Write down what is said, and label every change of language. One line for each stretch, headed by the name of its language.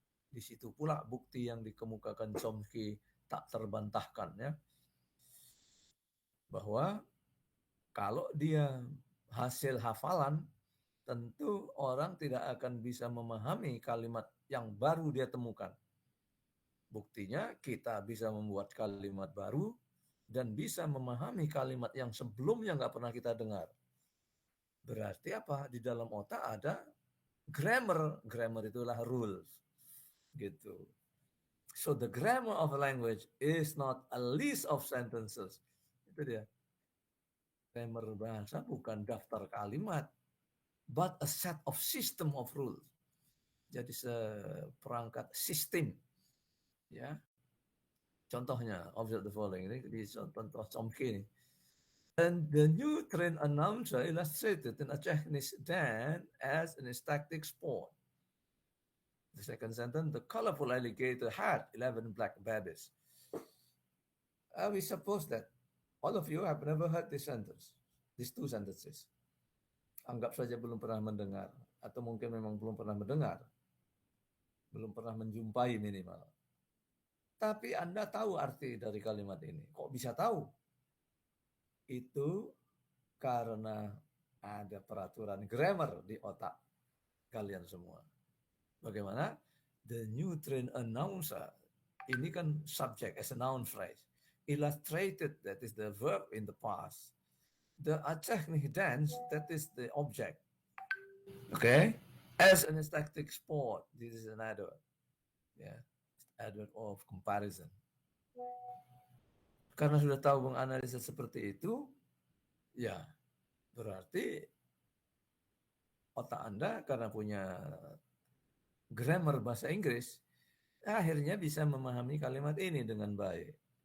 Indonesian: Di situ pula bukti yang dikemukakan Chomsky tak terbantahkan, ya, bahwa kalau dia hasil hafalan, tentu orang tidak akan bisa memahami kalimat yang baru dia temukan. Buktinya kita bisa membuat kalimat baru dan bisa memahami kalimat yang sebelumnya nggak pernah kita dengar. Berarti apa? Di dalam otak ada grammar. Grammar itulah rules. Gitu.
English: So the grammar of a language is not a list of sentences.
Indonesian: Itu dia. Grammar bahasa bukan daftar kalimat,
English: but a set of system of rules.
Indonesian: Jadi seperangkat sistem. Ya.
English: Contohnya, observe the following.
Indonesian: Ini di contoh Chomsky ini.
English: And the new train announcer illustrated in a Chinese dance as an static sport. The second sentence, the colorful alligator had 11 black babies. We suppose that all of you have never heard this sentence, these two sentences.
Indonesian: Anggap saja belum pernah mendengar, atau mungkin memang belum pernah mendengar, belum pernah menjumpai minimal. Tapi Anda tahu arti dari kalimat ini. Kok bisa tahu? Itu karena ada peraturan grammar di otak kalian semua. Bagaimana?
English: The new train announcer,
Indonesian: ini kan
English: subject as a noun phrase. Illustrated, that is the verb in the past. The technique dance, that is the object. Okay? As an static sport, this is an adverb. Yeah, adverb of comparison.
Indonesian: Karena sudah tahu menganalisa seperti itu, ya berarti otak Anda karena punya grammar bahasa Inggris, akhirnya bisa memahami kalimat ini dengan baik.